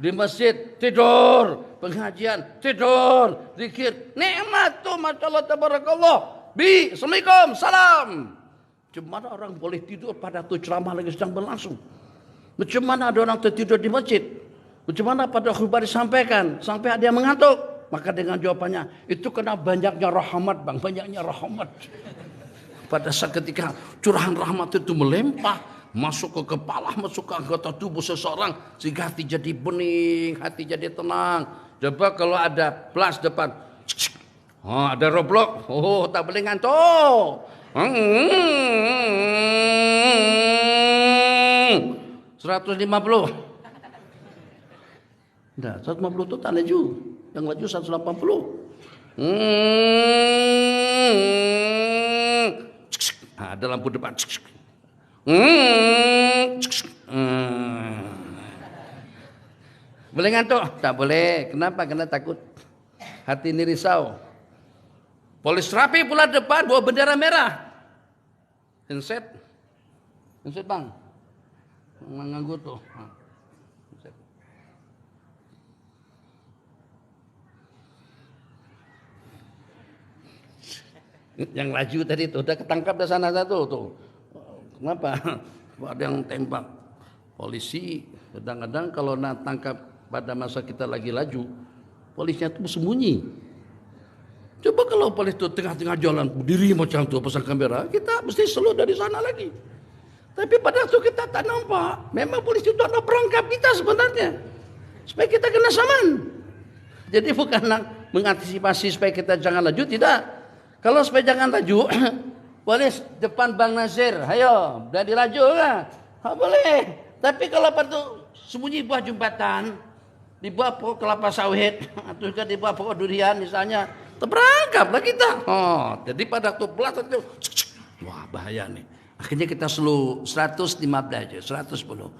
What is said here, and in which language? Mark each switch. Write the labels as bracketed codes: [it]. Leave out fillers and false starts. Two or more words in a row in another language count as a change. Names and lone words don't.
[ms] Di masjid tidur. Pengajian tidur. Zikir. Nikmat tuh. [ar] Masya Allah, tabarakallah. Assalamualaikum, salam. [ms] Macam mana orang boleh tidur pada tu ceramah lagi sedang berlangsung? Macam mana ada orang tertidur di masjid? Macam mana pada khutbah disampaikan sampai ada yang mengantuk? Maka dengan jawabannya, itu kena banyaknya rahmat bang, banyaknya rahmat. Pada saat ketika curahan rahmat itu melimpah, masuk ke kepala, masuk ke anggota tubuh seseorang, sehingga hati jadi bening, hati jadi tenang. Coba kalau ada plus depan, ada Roblox, tak boleh ngantuk. 150. Dah, 150 tu tak laju. Yang laju 180. Ada lampu depan. Boleh ngantuk? Tak boleh. Kenapa? Karena takut. Hati ini risau. Polis rapi pula depan bawa bendera merah. Handset bang. Nganggur tuh. Yang laju tadi tuh udah ketangkap di sana satu tuh. Kenapa? Ada yang tembak. Polisi kadang-kadang kalau nak tangkap pada masa kita lagi laju, polisnya tuh sembunyi. Coba kalau polis itu tengah-tengah jalan berdiri macam tu pasang kamera, kita mesti slow dari sana lagi. Tapi pada waktu kita tak nampak, memang polis itu ada perangkap kita sebenarnya, supaya kita kena saman. Jadi bukan nak mengantisipasi supaya kita jangan laju, tidak. Kalau supaya jangan laju, polis depan Bang Nazir, ayo, berani laju lah, boleh. Tapi kalau pada sembunyi buah jembatan, di bawah pokok kelapa sawit, atau juga di bawah pokok durian misalnya, terperangkaplah kita. Jadi pada waktu pelat itu, wah bahaya nih. Akhirnya kita slow 115 aja, 110.